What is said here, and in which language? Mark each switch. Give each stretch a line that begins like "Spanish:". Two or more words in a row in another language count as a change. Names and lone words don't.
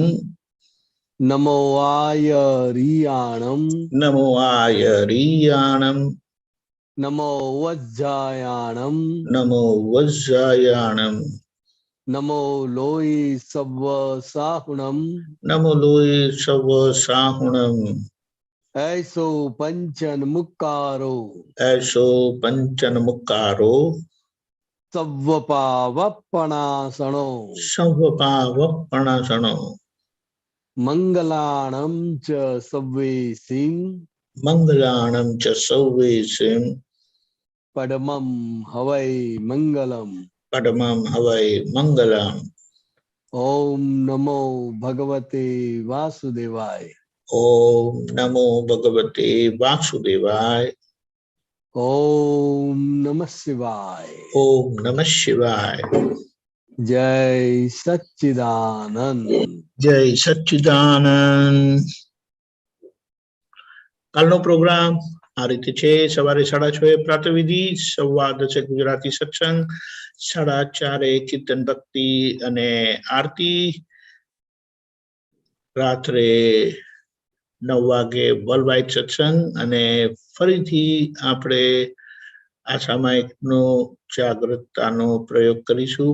Prakrit languages: નમો આયરિયાણમ, નમો આયરિયાણમ, નમો વજ્જાયાણમ, નમો વજ્જાયાણમ, નમો લોહી સવ સાહુણમ, નમો લોહી સવ સાહુણમ, ऐसो पंचन मुक्कारो, ऐसो पंचन मुक्कारो, सव्वपावपणासनो, सव्वपावपणासनो, मंगलाणं च सव्वेसिं, मंगलाणं च सव्वेसिं, पद्मं हवै मंगलम, पद्मं हवै मंगलम्।
Sanskrit: ओम नमो भगवते वासुदेवाय, ओम नमो भगवते वासुदेवाय, ओम नमः शिवाय, ओम नमः शिवाय।
Gujarati: જય સચ્ચિદાનંદ. જય સચ્ચિદાનંદ. કાલનો પ્રોગ્રામ આ રીતે છે. સવારે 6:30 પ્રાતઃવિધિ, 10:15 ગુજરાતી સત્સંગ, 4:30 કીર્તન ભક્તિ અને આરતી, રાત્રે 9 વાગે વર્લ્ડ વાઇડ સત્સંગ અને ફરીથી આપણે આ સામાયિકનો જાગૃતતાનો પ્રયોગ કરીશું.